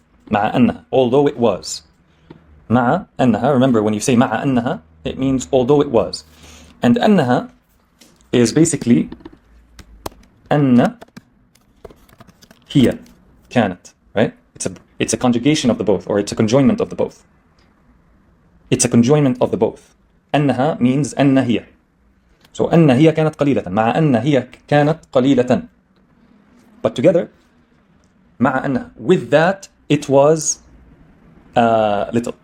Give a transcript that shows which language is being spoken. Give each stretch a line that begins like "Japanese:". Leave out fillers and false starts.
English: مع أنها, although it was. مع أنها, remember when you say مع أنها, it means although it was. And أنها is basically
Arabic: أن هي كانت,
English: right? It's a conjugation of the both, or it's a conjoinment of the both. It's a conjoinment of the both.
Arabic: أنها means أن هي. So أن هي كانت قليلة. مع أن هي كانت قليلة.
English: But together, مع أن, with that, it was little.